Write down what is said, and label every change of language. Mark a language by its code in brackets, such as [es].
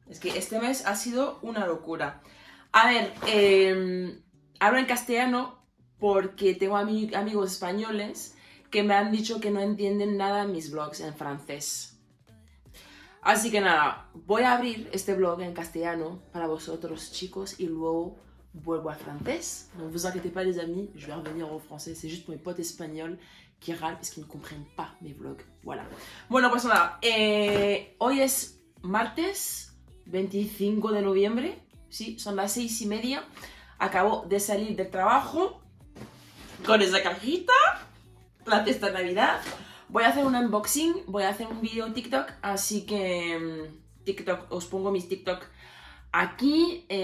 [es] Es que este mes ha sido una locura. A ver, hablo en castellano porque tengo amigos españoles que me han dicho que no entienden nada de mis vlogs en francés. Así que nada, voy a abrir este vlog en castellano para vosotros, chicos, y luego vuelvo al francés. [fr] Ne vous inquiétez pas, les amis, je vais revenir au français. C'est juste pour mes potes espagnols qui râlent parce qu'ils ne comprennent pas mes vlogs. Voilà. [es] Bueno, pues nada, hoy es martes 25 de noviembre. Sí, son las 6:30. Acabo de salir del trabajo con esa cajita, la cesta de Navidad. Voy a hacer un unboxing, voy a hacer un vídeo TikTok, así que TikTok, os pongo mis TikTok aquí.